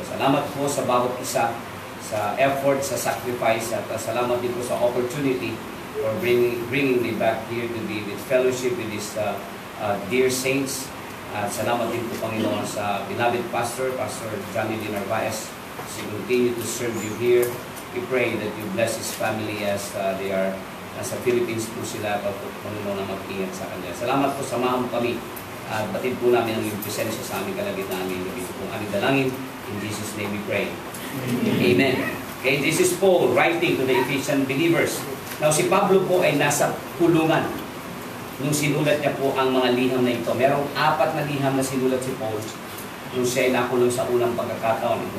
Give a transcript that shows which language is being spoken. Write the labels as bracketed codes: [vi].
[tl] Salamat po sa bawat isa, sa effort, sa sacrifice, at salamat din po sa opportunity [en] for bringing me back here to be with fellowship with these dear saints. [tl] At salamat din po, Panginoon, sa beloved Pastor Johnny D. Narvaez. [en] He will continue to serve you here. We pray that you bless his family as they are [tl] nasa Philippines po sila, Panginoon, na mag-ingat sa kanya. Salamat po, samahan mo kami at batid po namin ang iyong presensya sa aming kalagitnaan. Ito po ang aming dalangin. [en] In Jesus' name we pray. Amen. Okay, this is Paul writing to the Ephesian believers. [tl] Now, si Pablo po ay nasa kulungan nung sinulat niya po ang mga liham na ito. Merong 4 na liham na sinulat si Paul nung siya ay nakulong sa unang pagkakataon.